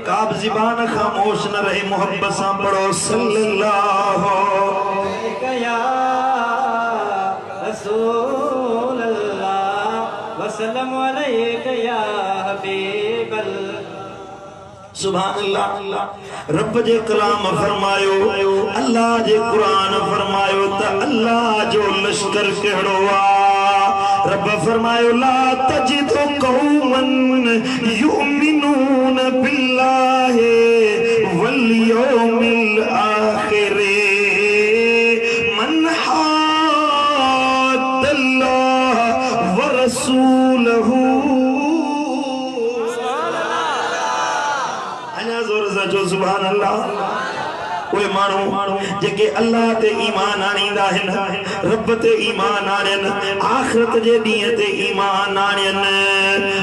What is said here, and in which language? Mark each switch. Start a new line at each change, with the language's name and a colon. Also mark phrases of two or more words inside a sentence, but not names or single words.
Urdu: اب زبان خاموش نہ رہے، محبت سے پڑھو सल्लल्लाहु
Arabic: يا رسول الله وسلم عليك يا حبيب الله. سبحان الله.
Sindhi: रब जे कलाम फरमायो, अल्लाह जे कुरान फरमायो त अल्लाह जो लश्कर केड़ो आ। रब फरमायो
Arabic: لا تجد قوما يؤمنون بالله واليوم الآخر من حاد الله ورسوله. जो سبحان الله.
Sindhi: कोई मानो जेके अल्लाह ते ईमान आणींदा आहिनि, रब ते ईमान आणियनि, आखिरत जे ॾींहं ते ईमान आणियनि।